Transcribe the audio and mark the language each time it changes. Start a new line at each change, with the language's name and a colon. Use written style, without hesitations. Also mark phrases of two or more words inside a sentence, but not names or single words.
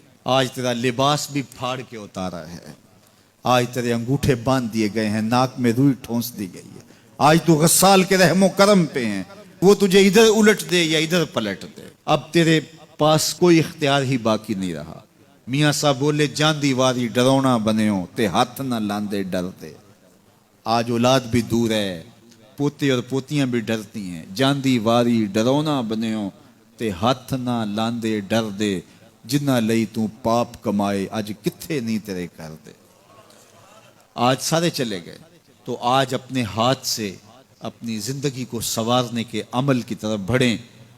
Urdu: آج تیرا لباس بھی پھاڑ کے اتارا ہے، آج تیرے انگوٹھے باندھ دیے گئے ہیں، ناک میں روئی ٹھونس دی گئی ہے۔ آج تو غسال کے رحم و کرم پہ ہیں، وہ تجھے ادھر الٹ دے یا ادھر پلٹ دے، اب تیرے پاس کوئی اختیار ہی باقی نہیں رہا۔ میاں صاحب بولے،
Punjabi: جاندی واری ڈرونا بنیو تے ہاتھ نہ لاندے ڈرتے۔
Urdu: آج اولاد بھی دور ہے، پوتے اور پوتیاں بھی ڈرتی ہیں۔
Punjabi: جاندی واری ڈرونا بنیو تے ہاتھ نہ لاندے ڈر دے، جنہ لئی تو پاپ کمائے اج کتھے نہیں تیرے کر دے۔
Urdu: آج سارے چلے گئے، تو آج اپنے ہاتھ سے اپنی زندگی کو سنوارنے کے عمل کی طرف بڑھیں۔